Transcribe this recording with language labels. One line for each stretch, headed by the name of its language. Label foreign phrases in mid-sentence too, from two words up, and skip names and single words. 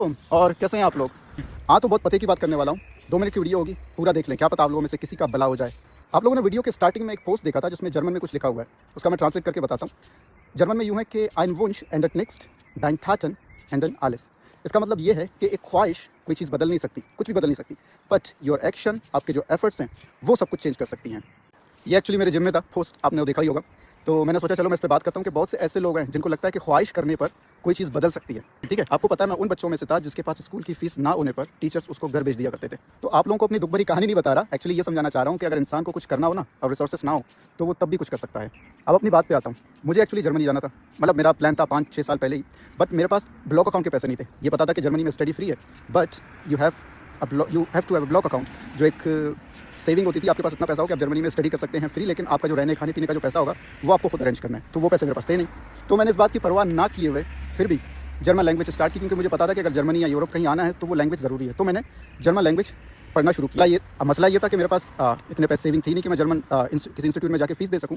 Hindi: और कैसे हैं आप लोग? तो बहुत पते की बात करने वाला हूँ। 2 मिनट की वीडियो होगी, पूरा देख लें, क्या पता आप लोगों में से किसी का भला हो जाए। आप लोगों ने वीडियो के स्टार्टिंग में एक पोस्ट देखा था जिसमें जर्मन में कुछ लिखा हुआ है, उसका मैं ट्रांसलेट करके बताता हूँ। जर्मन में यूँ है कि
German: ein Wunsch ändert nichts, dein Taten ändern alles।
Hindi: इसका मतलब ये है कि एक ख्वाहिश कोई चीज़ बदल नहीं सकती, कुछ भी बदल नहीं सकती,
English: but your action,
Hindi: आपके जो एफर्ट्स हैं वो सब कुछ चेंज कर सकती हैं। ये एक्चुअली मेरे जिम में था पोस्ट, आपने वो देखा ही होगा। तो मैंने सोचा चलो मैं इस पे बात करता हूँ कि बहुत से ऐसे लोग हैं जिनको लगता है कि ख्वाहिश करने पर कोई चीज़ बदल सकती है। ठीक है, आपको पता है मैं उन बच्चों में से था जिसके पास स्कूल की फीस ना होने पर टीचर्स उसको घर भेज दिया करते थे। तो आप लोगों को अपनी दुख भरी कहानी नहीं बता रहा, एक्चुअली ये समझाना चाह रहा हूँ कि अगर इंसान को कुछ करना हो ना और रिसोर्सेस ना हो तो वो तब भी कुछ कर सकता है। अब अपनी बात पे आता हूँ। मुझे एक्चुअली जर्मनी जाना था, मतलब मेरा प्लान था 5-6 साल पहले ही, बट मेरे पास
English: block account
Hindi: के पैसे नहीं थे। ये पता था कि जर्मनी में स्टडी फ्री है,
English: But you have to have a block account,
Hindi: जो एक सेविंग होती थी। आपके पास इतना पैसा हो कि आप जर्मनी में स्टडी कर सकते हैं फ्री, लेकिन आपका जो रहने खाने पीने का जो पैसा होगा वो आपको खुद अरेंज करना है। तो वो पैसे मेरे पास थे नहीं, तो मैंने इस बात की परवाह ना किए हुए फिर भी
English: German language start
Hindi: की, क्योंकि मुझे पता था कि अगर जर्मनी या यूरोप कहीं आना है तो वो लैंग्वेज ज़रूरी है। तो मैंने
English: German language
Hindi: पढ़ना शुरू किया। मसला ये था कि मेरे पास इतने पैसे सेविंग थी नहीं कि मैं जर्मन किसी इंस्टीट्यूट में जाकर फीस दे सकूँ।